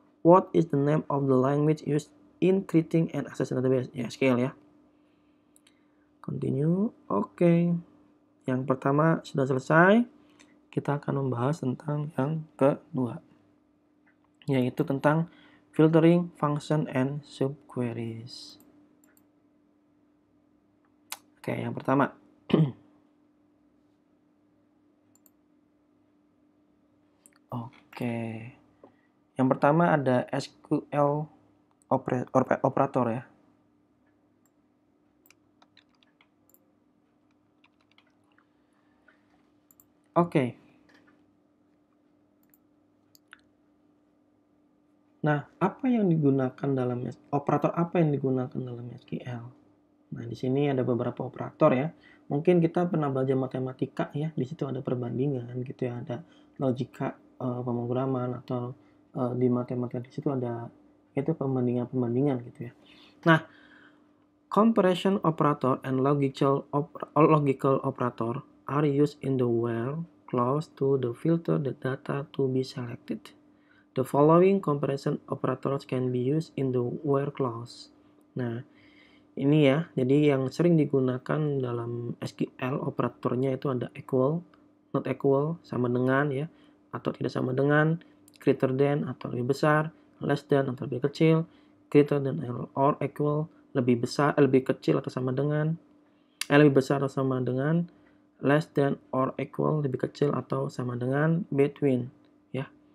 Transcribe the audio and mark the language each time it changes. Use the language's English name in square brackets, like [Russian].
[English] What is the name of the language used in creating and accessing database? [Indonesian] Ya, SQL ya. Continue. Oke. Yang pertama sudah selesai. Kita akan membahas tentang yang kedua, yaitu tentang [English] filtering function and subqueries. [Indonesian] Oke, yang pertama. Oke. Yang pertama ada SQL operator ya. Oke. Nah, apa yang digunakan dalam operator apa yang digunakan dalam SQL? Nah, di sini ada beberapa operator ya. Mungkin kita pernah belajar matematika ya. Di situ ada perbandingan gitu ya, ada logika pemrograman atau di matematika di situ ada itu pembandingan gitu ya. [English] Nah, comparison operator and logical operator are used in the where clause to filter the data to be selected. The following comparison operators can be used in the where clause. [Indonesian] Nah, ini ya, jadi yang sering digunakan dalam SQL operatornya itu ada equal, not equal, sama dengan ya, atau tidak sama dengan, greater than atau lebih besar, less than atau lebih kecil, greater than or equal, lebih besar, lebih kecil atau sama dengan, lebih besar atau sama dengan, less than or equal, lebih kecil atau sama dengan, between ya.